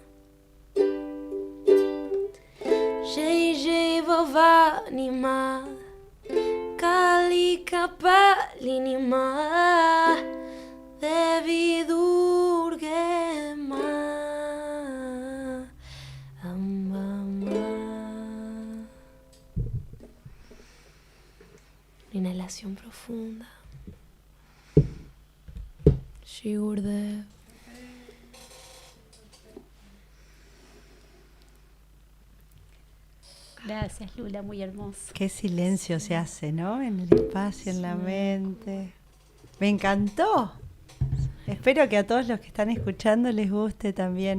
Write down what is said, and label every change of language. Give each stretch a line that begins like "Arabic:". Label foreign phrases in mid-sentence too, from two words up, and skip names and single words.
Hindi: जय जय भवानी मा काली कपालिनी मा देवी दुर्गा मा. अम्बा मा.
Spanish: Inhalación profunda. Shri Gurudev. Gracias, Lula, muy hermoso. Qué silencio se hace, ¿no? En el espacio, en la mente. Me encantó. Espero que a todos los que están escuchando les guste también.